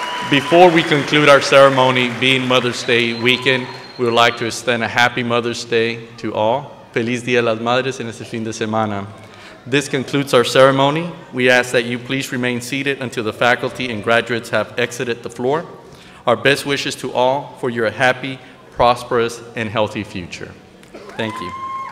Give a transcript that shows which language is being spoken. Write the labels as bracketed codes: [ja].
[en] Before we conclude our ceremony, being Mother's Day weekend, we would like to extend a happy Mother's Day to all. [es] Feliz Día de las Madres en este fin de semana. [en] This concludes our ceremony. We ask that you please remain seated until the faculty and graduates have exited the floor. Our best wishes to all for your happy, prosperous, and healthy future. Thank you.